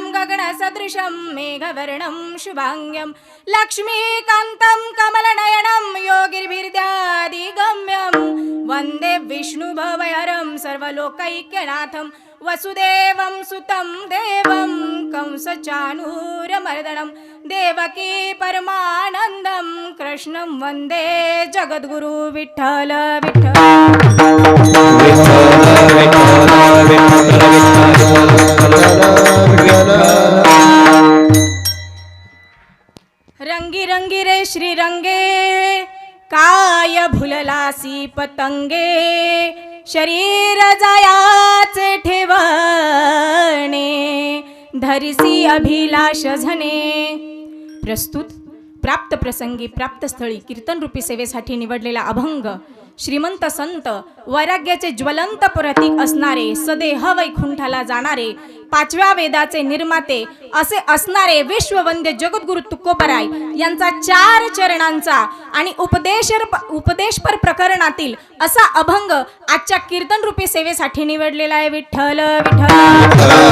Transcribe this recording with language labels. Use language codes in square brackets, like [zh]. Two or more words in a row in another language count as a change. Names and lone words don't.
[sa] गगनसदृशं मेघवर्णं शुभाङ्गं लक्ष्मीकान्तं कमलनयनं योगिर्भिर्ध्यादिगम्यं वन्दे विष्णुभवहरं सर्वलोकैक्यनाथं वसुदेवं सुतं देवं कंसचाणूरमर्दनं देवकी परमानन्दं कृष्णं वन्दे जगद्गुरु विठ्ठल [mr] रंगी रंगी रे श्री रंगे काय भुललासी पतंगे शरीर जायाचे ठेवणे धरिसी अभिलाष झने प्रस्तुत प्राप्त प्रसंगी प्राप्त स्थळी कीर्तन रूपी सेवेसाठी निवडलेला अभंग श्रीमंत संत वैराग्याचे ज्वलंत प्रतीक असणारे सदेह वैकुंठाला जाणारे पाचव्या वेदाचे निर्माते असे असणारे विश्ववंद्य जगद्गुरु तुकोबराय यांचा 4 चरणांचा आणि उपदेशपर प्रकरणातील असा अभंग आजच्या कीर्तन रूपी सेवेसाठी निवडलेला आहे विठ्ठल विठ्ठल